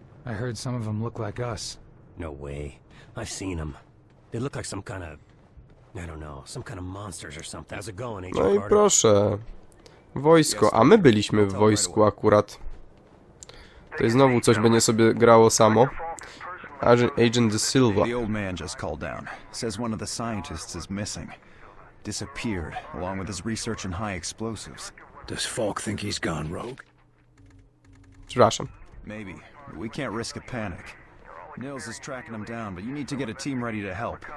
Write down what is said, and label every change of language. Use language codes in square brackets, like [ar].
[en] I heard some of them look like us. No way. I've seen them. They look like some kind of... I don't know, some kind of monsters or something. How's it going, Agent [pl] No i [en] Carter? [pl] proszę. Wojsko, a my byliśmy w wojsku akurat. Tutaj znowu coś będzie sobie grało samo. [en] Agent De Silva. The old man just called down. Says one of the scientists is missing. Disappeared, along with his research in high explosives. Does Falk think he's gone rogue? [pl] Przepraszam. [en] Maybe. We can't risk a panic. Nils is tracking him down, but you need to get a team ready to help.